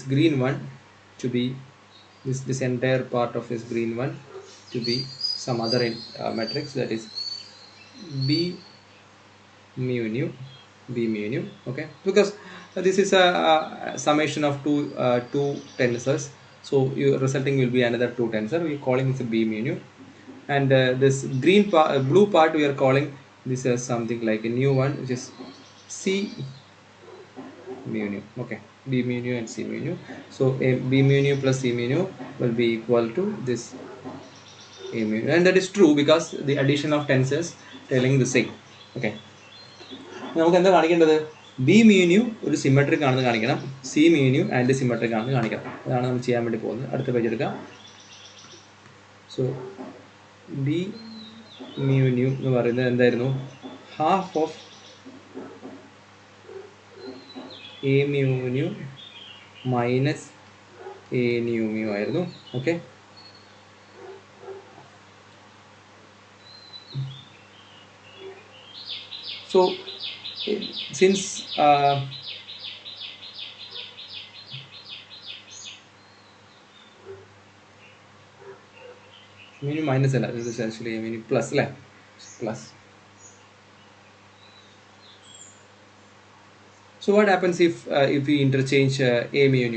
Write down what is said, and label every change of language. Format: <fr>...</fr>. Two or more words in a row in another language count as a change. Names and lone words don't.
<en>green one to be this entire part of this green one to be some other matrix, that is b mu nu. Okay, because this is a summation of two tensors, so your resulting will be another two tensor. We are calling this a b mu nu, and this green blue part we are calling this as something like a new one, which is c mu nu. Okay, B mu nu and C mu nu. So B mu nu plus C mu nu will be equal to this A mu nu, and that is true because the addition of tensors telling the same. Okay.</en> <ml>നമുക്ക് എന്താ കാണിക്കേണ്ടത്? ബി മ്യൂന്യൂ ഒരു സിമെട്രിക് ആണെന്ന് കാണിക്കണം, സി മ്യൂന്യൂ</ml> <en>anti symmetric</en> <ml>ആണെന്ന് കാണിക്കണം. അതാണ് നമ്മൾ ചെയ്യാൻ വേണ്ടി പോകുന്നത്. അടുത്ത പേജ് എടുക്കാം. സോ ബി മ്യൂന്യൂ എന്ന് പറയുന്നത് എന്തായിരുന്നു?</ml> <en>half of a mu nu minus a nu mu ആയിരുന്നു.</en> <ml>ഓക്കെ.</ml> <en>So since mu minus അല്ല, this is actually mu plus അല്ലേ, plus. So what happens if we interchange a mu nu?</en>